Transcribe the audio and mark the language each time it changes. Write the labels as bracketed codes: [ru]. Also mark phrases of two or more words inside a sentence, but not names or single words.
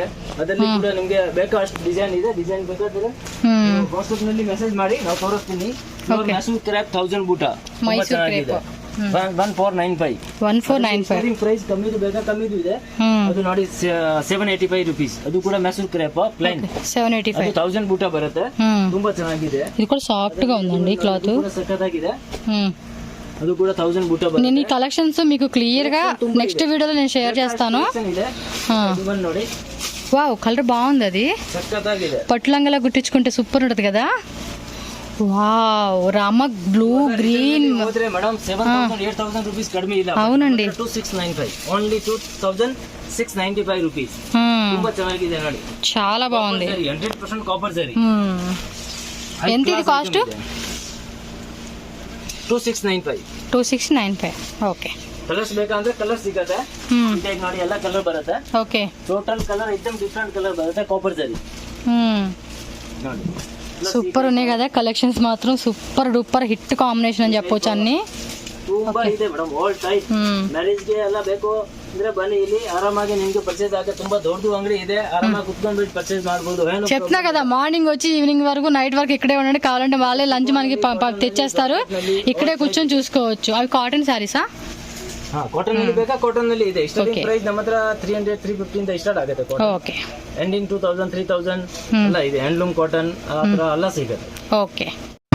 [kn] ಅದರಲ್ಲಿ ಕೂಡ ನಿಮಗೆ ಬೇಕಾದಷ್ಟು ಡಿಸೈನ್ ಇದೆ. ಡಿಸೈನ್ ಬೇಕಾದ್ರೆ ವಾಟ್ಸ್ಆಪ್ ನಲ್ಲಿ ಮೆಸೇಜ್ ಮಾಡಿ, ನಾವು ತೋರಿಸ್ತೀನಿ. ಮೈಸೂರು ಕ್ರ್ಯಾಪ್ 1000 ಬೂಟ, ಮೈಸೂರು ಕ್ರ್ಯಾಪ್ 1495 ಪ್ರೈಸ್. ಕಮ್ಮಿದು ಬೇಕಾ ಕಮ್ಮಿದು ಇದೆ. ಅದು ನೋಡಿ 785 ರೂಪೀಸ್. ಅದು ಕೂಡ ಮೈಸೂರು [en] crepe plain [kn] 785, 1000 ಬೂಟ ಬರುತ್ತೆ, ತುಂಬಾ ಚೆನ್ನಾಗಿದೆ. ಇದು ಕೂಡ [te] ಸಾಫ್ಟ್ గా ఉందండి క్లాత్, సక్కదాಗಿದೆ. అది కూడా 1000 బూట. నేను ఈ కలెక్షన్స్ మీకు క్లియర్ గా నెక్స్ట్ వీడియోలో నేను షేర్ చేస్తాను. [kn] ನೋಡಿ, [te] వావ్, కలర్ బాగుంది. అది పట్టు లంగలా గుట్టించుకుంటే సూపర్ ఉంటది కదా. వావ్, రామ [en] blue green [kn] మేడం 7000 8000 రూపీస్ ಕಡಿಮೆ ಇಲ್ಲ. [te] అవునండి, 2695 ఓన్లీ 2695 రూపీస్. [kn] ತುಂಬಾ ಚೆನ್ನಾಗಿದೆ ನೋಡಿ, [te] చాలా బాగుంది. 100% కాపర్ జరీ. ఎంత ఇది కాస్ట్? 2695. ఓకే, [kn] ಕಲರ್ಸ್ ಬೇಕಂದ್ರೆ ಕಲರ್ ಸಿಗುತ್ತೆ. ನೋಡಿ ಎಲ್ಲ ಕಲರ್ ಬರುತ್ತೆ. ಓಕೆ, [en] total colour [kn] एकदम [en] different colour [kn] ಬರುತ್ತೆ, ಕಾಪರ್ ಜರಿ. ನೋಡಿ [te] సూపర్ ఉన్నాయి కదా కలెక్షన్స్, మాత్రం [en] super duper hit combination [te] అని చెప్పొచ్చు. అన్ని [kn] ತುಂಬಾ ಇದೆ ಮೇಡಮ್. [en] all type marriage [kn] ಗೆ ಎಲ್ಲ ಬೇಕು ಅಂದ್ರೆ ಬನ್ನಿ ಇಲ್ಲಿ ಆರಾಮಾಗಿ నింಗೆ పర్చేస్ ఆగే. ತುಂಬಾ ದೊಡ್ಡ ಅಂಗಡಿ ಇದೆ, ಆರಾಮಾಗಿ ಕುತ್ಕೊಂಡು పర్చేస్ ಮಾಡಬಹುದು. [te] చెప్తున్నా కదా, మార్నింగ్ వచ్చి ఈవినింగ్ వరకు నైట్ వరకు ఇక్కడే ఉండండి. కావాలంటే వాళ్ళే లంచ్ మనకి తెచ్చేస్తారు, ఇక్కడే కూర్చొని చూసుకోవచ్చు. అవి కాటన్ సారీసా? [kn] ಕಾಟನ್ ನಲ್ಲಿ ಬೇಕಾ? ಕಾಟನ್ ನಲ್ಲಿ ಇದೆ. [en] starting price [kn] ನಮ್ಮ ಹತ್ರ 300 350 ಇಂದ ಸ್ಟಾರ್ಟ್ ಆಗುತ್ತೆ ಕಾಟನ್. ಓಕೆ. ಎಂಡಿಂಗ್ 2000 3000 ಎಲ್ಲ ಇದೆ. [en] handloom cotton [kn] ಆ ತರ ಎಲ್ಲ ಸಿಗುತ್ತೆ. ಓಕೆ.